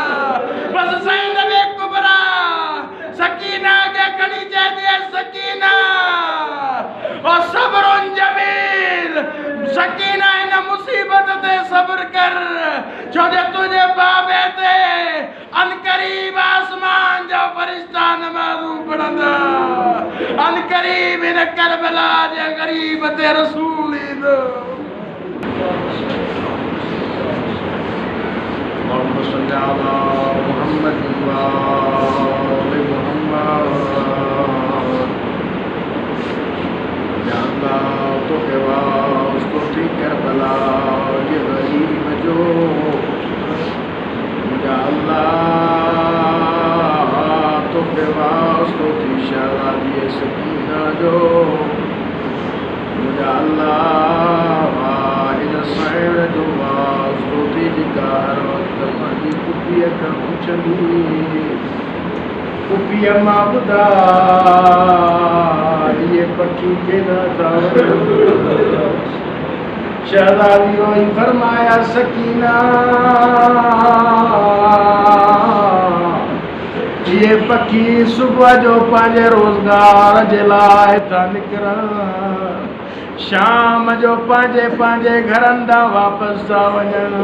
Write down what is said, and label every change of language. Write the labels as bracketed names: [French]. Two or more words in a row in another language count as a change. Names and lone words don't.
[Sindhi] बसि ज़ैनब कुबरा सकीना खे खणी चए सकीना ओ [Arabic] صبر جميل, [Sindhi] सकीना हिन मुसीबत ते सब्र कर, छो जो तुंहिंजे बाबे ते अनकरीब आसमान जो फरिश्ता नमाज़ूं पढ़ंदा, अनकरीब हिन करबला जे ग़रीब ते रसूल ईंदो। [Arabic] اللهم صل على محمد وآل محمد. [Sindhi] या अल्लाह तो के वास्ते थी करबला ये ग़रीब जो, या अल्लाह तो के वास्ते थी शहज़ादी सकीना जो, या अल्लाह इन सैण जो वास्ते थी जेका हर वक़्तु पंहिंजी पुफीअ खां पुछंदी, पुफीअ मां ॿुधा इहे पखी केॾा था शहज़ादी रोई फरमाया सकीना ये पखी सुबह जो पंहिंजे रोज़गार जे लाइ था निकिरनि, शाम जो पंहिंजे पंहिंजे घरनि ॾांहुं वापसि था वञनि।